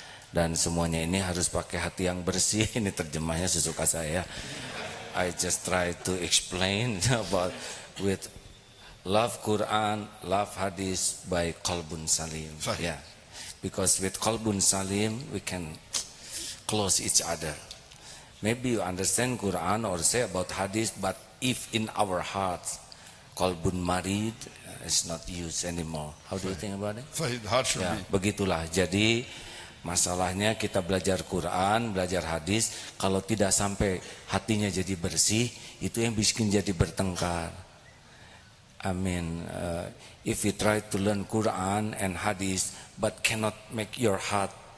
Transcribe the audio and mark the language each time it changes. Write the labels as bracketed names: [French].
[Indonesian] Dan semuanya ini harus pakai hati yang bersih. Ini terjemahnya sesuka saya. [English] I just try to explain about with love Quran, love hadis by qalbun salim. [Arabic] Sahih. [English] Yeah. Because with qalbun salim we can close each other. Maybe you understand Quran or say about hadis, but if in our hearts qalbun marid is not used anymore. How do you think about it? Sahih, the heart should [Indonesian] Ya, [English] be. [Indonesian] begitulah. Jadi masalahnya kita belajar Quran, belajar hadis, kalau tidak sampai hatinya jadi bersih, itu yang bikin jadi bertengkar. [English] I mean, if you try to learn Quran and hadis, but cannot make your heart